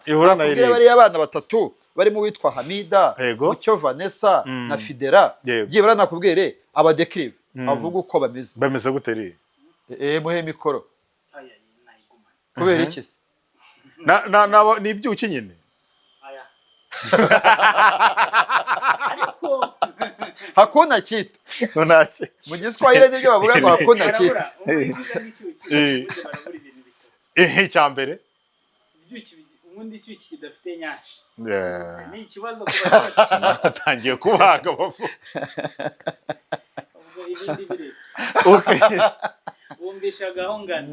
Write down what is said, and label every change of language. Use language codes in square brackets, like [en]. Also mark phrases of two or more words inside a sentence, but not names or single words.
[rw] Bakubwira bari abana batatu barimo witwa Hamida, Mucyo Vanessa na Fidera. Byibura nakubwire abadekrive avuga uko bameze. Bameze gute ri? Muhe mikoro. Kubera iki se? Ni ibyuki nyine. [sw] Hakuna kitu. [rw] Nonashe. Mu Giswahili nibyo bavuga ngo [sw] hakuna kitu. [rw] Cyambere. Ubundi icyuki kidafite nyashi. Ni ikibazo kuba tangiye kubaga bavu. Ubwo ibindi bire. Okay. Wumvisha gahongana.